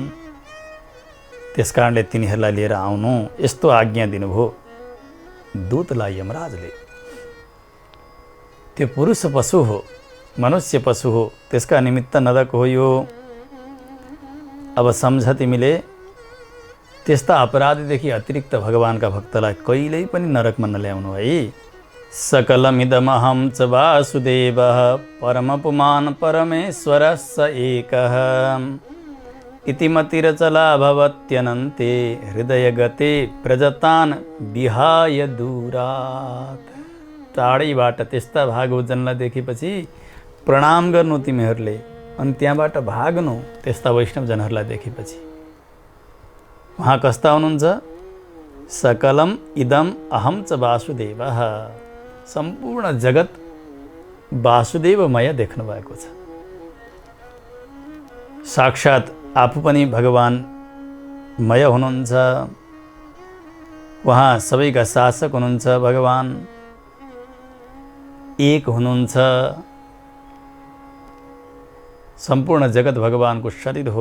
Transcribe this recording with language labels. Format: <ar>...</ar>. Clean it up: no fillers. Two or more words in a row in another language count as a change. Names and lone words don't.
<ne>त्यस कारणले तिनीहरूलाई लिएर आउनु, यस्तो आज्ञा दिनुभयो दूतलाई यमराजले। त्यो पुरुष पशु हो, मनुष्य पशु हो, त्यसका निमित्त नरक हो यो। अब सम्झ तिमीले, त्यस्ता अपराधीदेखि अतिरिक्त भगवानका भक्तलाई कहिल्यै पनि नरकमा नल्याउनु है।</ne> <sa>सकलमिदमहं च वासुदेवः परमपुमान् परमेश्वरः स एकः इति मतिरचला भवत्यनन्ते हृदयगते प्रजतान् विहाय दूरात्।</sa> <ne>टाढैबाट त्यस्ता भागवतजनलाई देखेपछि प्रणाम गर्नु तिमीहरूले, अनि त्यहाँबाट भाग्नु त्यस्ता वैष्णवजनहरूलाई देखेपछि। उहाँ कस्ता हुनुहुन्छ?</ne> <sa>सकलम इदम अहम च वासुदेवः।</sa> <ne>सम्पूर्ण जगत वासुदेवमय देख्नु भएको छ। साक्षात आफू पनि भगवानमय हुनुहुन्छ, उहाँ सबैका शासक हुनुहुन्छ, भगवान एक हुनुहुन्छ। सम्पूर्ण जगत भगवानको शरीर हो।</ne>